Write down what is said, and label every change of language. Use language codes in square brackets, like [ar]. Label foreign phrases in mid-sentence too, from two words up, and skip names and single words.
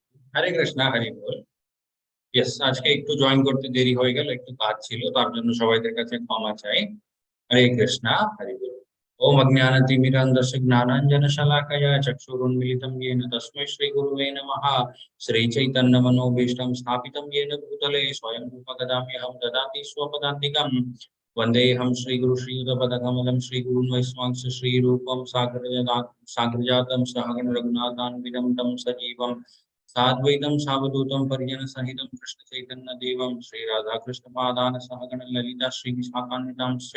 [bn] হরে কৃষ্ণ, হরি বল। ইয়েস, আজকে একটু জয়েন করতে দেরি হয়ে গেল, একটু কাজ ছিল, তার জন্য সবাইদের কাছে ক্ষমা চাই। হরে কৃষ্ণ, হরি বল। [sa] ওম অজ্ঞানতিমিরান্ধস্য জ্ঞানাঞ্জনশলাকয়া চক্ষুरुन्मीलितं येन तस्मै श्रीगुरुवे नमः। श्रीचैतन्यमनोभीष्टं स्थापितं येन भूतले स्वयं रूपकदाम्यहं ददामि स्वपदान्तिकं। वन्देऽहं श्रीगुरु श्रीयुतपदकमलं श्रीगुरुन् वैष्णवांश श्रीरूपं साग्रजातं सहगण रघुनाथान्वितं तं सजीवं साद्वैतं सावधूतं परिजनसहितं कृष्ण चैतन्य देवं श्री राधा कृष्ण पादान सहगण ललिता श्री विशाखान्वितांश्च।